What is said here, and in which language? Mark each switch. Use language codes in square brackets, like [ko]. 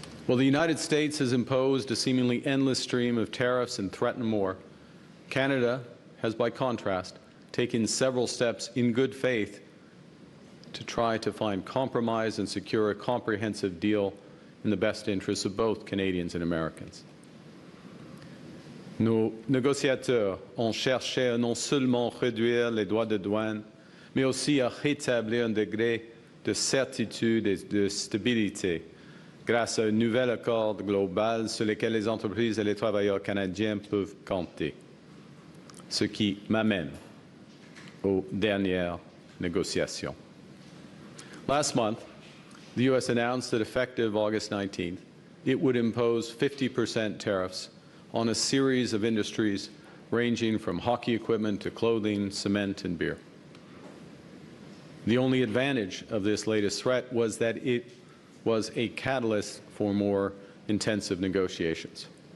[en] While the United States has imposed a seemingly endless stream of tariffs and threatened more, Canada has, by contrast, taken several steps in good faith to try to find compromise and secure a comprehensive deal in the best interests of both Canadians and Americans. [fr] Nos négociateurs ont cherché à non seulement réduire les droits de douane, mais aussi à rétablir un degré de certitude et de stabilité grâce à un nouvel accord global sur lequel les entreprises et les travailleurs canadiens peuvent compter. Ce qui m'amène aux dernières négociations. [en] Last month, the U.S. announced that effective August 19th, it would impose 50% tariffs on a series of industries ranging from hockey equipment to clothing, cement, and beer. The only advantage of this latest threat was that it was a catalyst for more intensive negotiations.